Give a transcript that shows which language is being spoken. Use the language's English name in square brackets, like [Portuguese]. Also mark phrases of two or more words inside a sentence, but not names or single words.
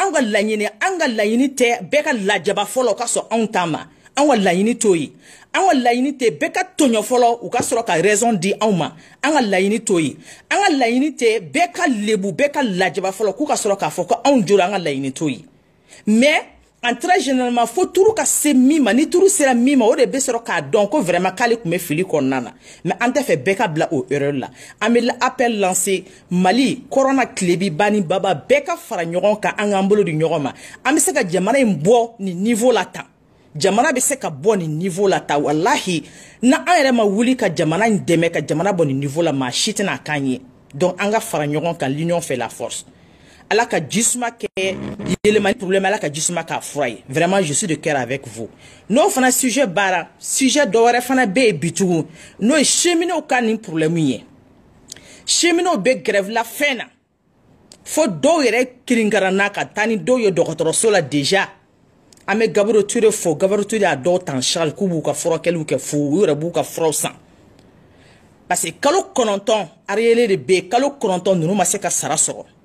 [Bambara] an ka laɲini tɛ bɛɛ ka lajaba fɔlɔ ka sɔn anw ta ma an ka laɲini t'o ye an ka laɲini tɛ bɛɛ ka tɔɲɔ fɔlɔ u ka sɔrɔ ka raison di anw ma an ka laɲini t'o ye an ka laɲini tɛ bɛɛ ka lebu bɛɛ ka lajaba fɔlɔ k'u ka sɔrɔ k'a fɔ ko anw jɔra an ka laɲini t'o ye [French] mais en très généralement [Bambara] fo tuuru ka se min ma ni tuuru sera min ma o de bɛ sɔrɔ k'a dɔn ko vraiment k'ale tun bɛ fili kɔnɔna na mais an tɛ fɛ bɛɛ ka bila o erreur la an bɛ [French] appel lancer [Bambara] Mali kɔrɔna tilebi bani baba bɛɛ ka fara ɲɔgɔn kan an k'an bolo di ɲɔgɔn ma an bɛ se ka jamana in bɔ nin niveau la tan jamana bɛ se ka bɔ nin niveau la tan walahi na an yɛrɛ ma wuli ka jamana in dɛmɛ ka jamana bɔ nin niveau la maa si tɛna k'an ye donc an ka fara ɲɔgɔn kan [French] l'union fait la force [Bambara] ala ka jisuma kɛ yɛlɛmani problème ala ka jisuma k'a fura ye [French] vraiment je suis de cœur avec vous [Bambara] n'o fana sujet baara sujet dɔ wɛrɛ fana bɛ yen bi tugun n'o ye cheminot ka nin problème ye cheminot bɛ grève la fɛn na fo dɔw yɛrɛ kirinkaranna ka taa ni dɔw ye dɔgɔtɔrɔso la déjà an bɛ Gabriel Touré fo Gabriel Touré a dɔw ta [French] en charge [Bambara] k'u b'u ka furakɛliw kɛ fu u yɛrɛ b'u ka furaw san [French] parce que [Bambara] kalo 9 ariyɛlɛ de bɛ yen kalo 9 ninnu ma se ka sara sɔrɔ